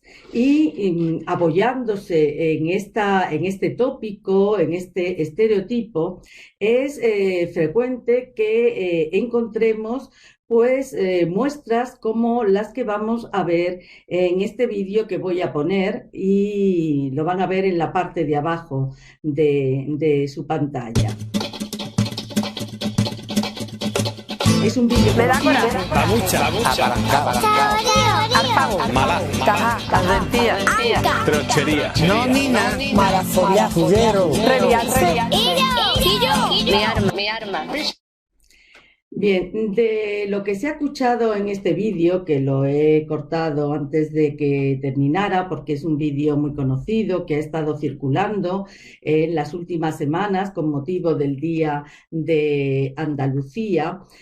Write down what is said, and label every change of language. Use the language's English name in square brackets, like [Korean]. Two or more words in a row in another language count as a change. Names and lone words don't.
[Spanish] Y apoyándose en este tópico, en este estereotipo, es frecuente que encontremos pues muestras como las que vamos a ver en este vídeo que voy a poner, y lo van a ver en la parte de abajo de su pantalla. Es un vídeo que da coraje. Babucha, apalancado, malá, calentía, trochería, nonina, marafobia, juguero, reviarse, mi arma. Bien, de lo que se ha escuchado en este vídeo, que lo he cortado antes de que terminara, porque es un vídeo muy conocido que ha estado circulando en las últimas semanas con motivo del Día de Andalucía,